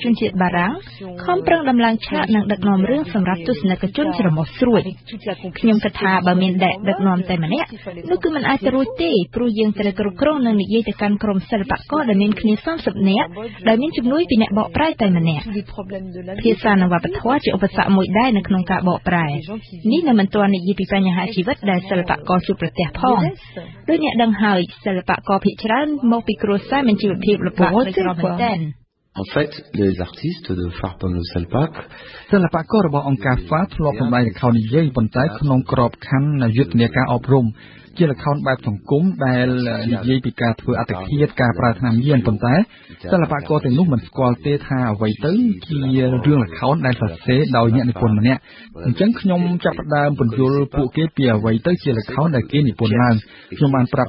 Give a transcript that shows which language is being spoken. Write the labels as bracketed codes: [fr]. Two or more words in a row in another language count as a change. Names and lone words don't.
[km] ជនជាតិបារាំងខំប្រឹងដំឡើងឆាកនិងដឹកនាំរឿងសម្រាប់ទស្សនិកជនច្រមុះស្រួយខ្ញុំគិតថាបើមានដឹកនាំតែម្នាក់នោះគឺមិនអាចទៅរួចទេព្រោះយើងត្រូវគ្រប់គ្រងនិងនិយាយទៅកាន់ក្រុមសិល្បករដែលមានគ្នា30នាក់ដែលមានជំនួយពីអ្នកបកប្រែតែម្នាក់ភាសានិងវប្បធម៌ជាឧបសគ្គមួយដែរនៅក្នុងការបកប្រែនេះនៅមិនទាន់និយាយពីបញ្ហាជីវិតដែលសិល្បករជួបប្រទះផងដូចអ្នកដឹងហើយសិល្បករភាគច្រើនមកពីគ្រួសារមានជីវភាពលំបាកនិងក្រមែនទែន [fr] En fait, les artistes de Farpom le Selpak [km] សិល្បកររបស់អង្គការ FA ធ្លាប់សម្ដែងល្ខោននិយាយប៉ុន្តែក្នុងក្របខ័ណ្ឌយុទ្ធនាការអប់រំជាល្ខោនបែបសង្គមដែលនិយាយពីការធ្វើអត្តឃាតការប្រើថ្នាំញៀនប៉ុន្តែសិល្បករទាំងនោះមិនស្គាល់ទេថាអ្វីទៅជារឿងល្ខោនដែលសរសេរដោយអ្នកនិពន្ធម្នាក់អញ្ចឹងខ្ញុំចាប់ផ្ដើមពន្យល់ពួកគេពីអ្វីទៅជាល្ខោនដែលគេនិពន្ធឡើងខ្ញុំបានប្រាប់